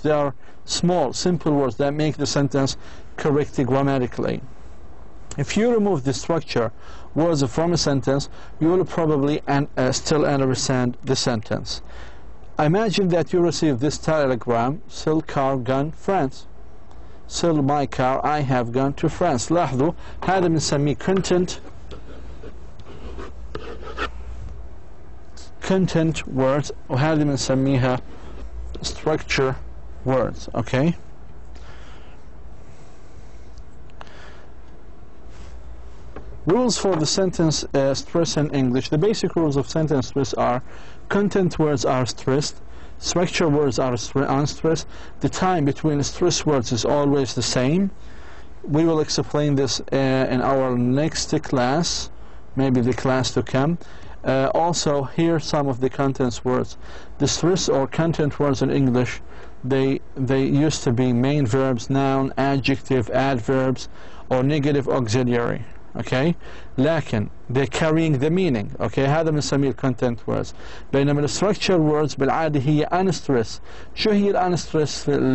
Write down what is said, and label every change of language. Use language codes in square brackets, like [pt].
[en] They are small, simple words that make the sentence correct grammatically. If you remove the structure words from a sentence, you will probably still understand the sentence. Imagine that you receive this telegram: sell car, gone, France. Sell my car, I have gone to France. [ar] لاحظوا هذا بنسميه content words, وهذه بنسميها structure words. [en] okay. Rules for the sentence stress in English. The basic rules of sentence stress are: content words are stressed, structure words are unstressed, the time between stress words is always the same. We will explain this in our next class, maybe the class to come. Also, here some of the contents words. The stress or content words in English, they used to be main verbs, noun, adjective, adverbs, or negative auxiliary. okay. لكن they're carrying the meaning. okay. [ar] هذا بنسميه [en] content words. [ar] بينما ال structure words بالعادة هي unstressed. شو هي ال unstressed